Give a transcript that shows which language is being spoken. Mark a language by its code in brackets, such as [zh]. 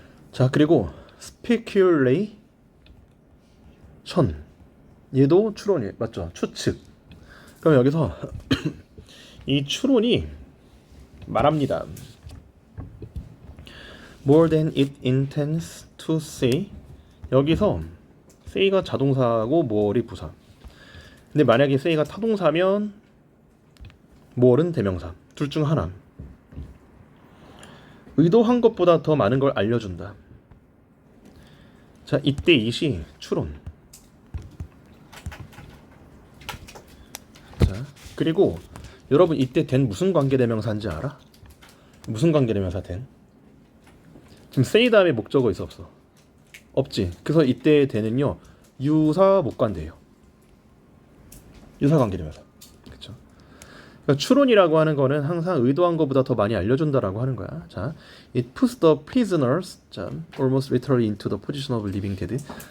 [ko] 자, 그리고 speculation 얘도 추론이에요. 맞죠? 추측. 그럼 여기서 이 추론이 말합니다. [en] More than it intends to say. [ko] 여기서 say가 자동사고 more이 부사. 근데 만약에 say가 타동사면 more은 대명사. 둘 중 하나. 의도한 것보다 더 많은 걸 알려준다. 자, 이때 it이 추론. 자, 그리고 여러분 이때 된 무슨 관계대명사인지 알아? 무슨 관계대명사 된? 지금 say 다음에 목적어 있어 없어? 없지. 그래서 이때 된은요 유사 목관대예요. 유사 관계대명사. 그렇죠? 그러니까 추론이라고 하는 거는 항상 의도한 것보다 더 많이 알려준다라고 하는 거야. [en] 자, it puts the prisoners, 자, almost literally into the position of living dead.